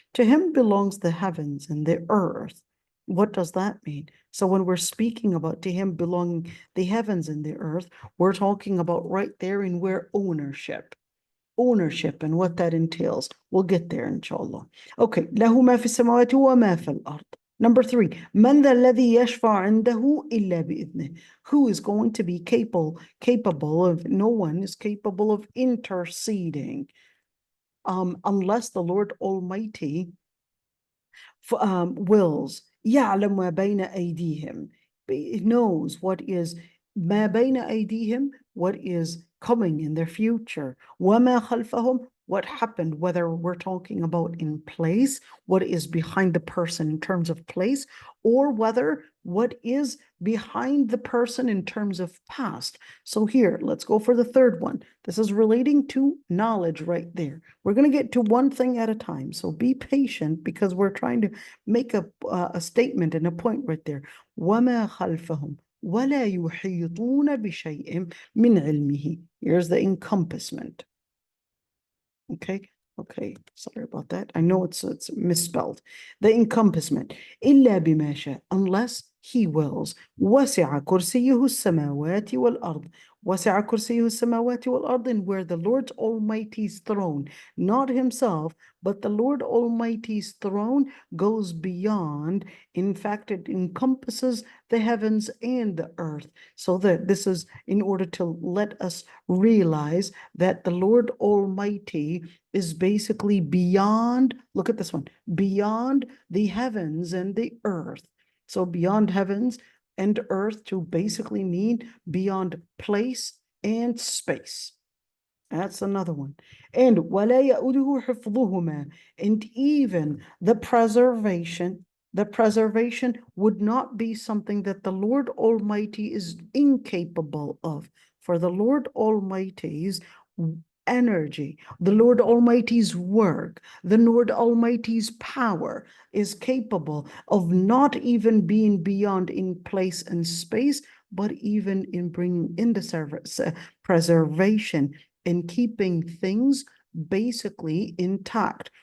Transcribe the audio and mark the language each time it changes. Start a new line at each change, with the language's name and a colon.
English: To Him belongs the heavens and the earth. What does that mean? So when we're speaking about to Him belonging the heavens and the earth, we're talking about right there in where ownership and what that entails. We'll get there, inshallah. Okay.
Arabic: له ما في السماوات وما في الأرض.
English: Number 3.
Arabic: من ذا الذي يشفع عنده إلا بإذنه.
English: Who is going to be capable of, no one is capable of interceding unless the Lord Almighty wills.
Arabic: يعلم ما بين أيديهم.
English: It knows what is
Arabic: ما بين أيديهم,
English: what is coming in their future.
Arabic: وما خلفهم,
English: what happened, whether we're talking about in place, what is behind the person in terms of place, or whether what is behind the person in terms of past. So here, let's go for the third one. This is relating to knowledge right there. We're going to get to one thing at a time. So be patient because we're trying to make a statement and a point right there.
Arabic: وما خلفهم ولا يحيطون بشيء من علمه.
English: Here's the encompassment. Okay, sorry about that. I know it's misspelled. The encompassment.
Arabic: إلا بما شاء,
English: unless He wills.
Arabic: وسع كرسيه السماوات والأرض. وسع كرسيه السماوات والأرض,
English: and where the Lord Almighty's throne, not Himself, but the Lord Almighty's throne goes beyond. In fact, it encompasses the heavens and the earth. So that this is in order to let us realize that the Lord Almighty is basically beyond, look at this one, beyond the heavens and the earth. So beyond heavens and earth to basically mean beyond place and space. That's another one.
Arabic: And وَلَا يَؤُدُهُ حِفْظُهُمَا.
English: And even the preservation would not be something that the Lord Almighty is incapable of. For the Lord Almighty's energy, the Lord Almighty's work, the Lord Almighty's power is capable of not even being beyond in place and space, but even in bringing in the preservation and keeping things basically intact.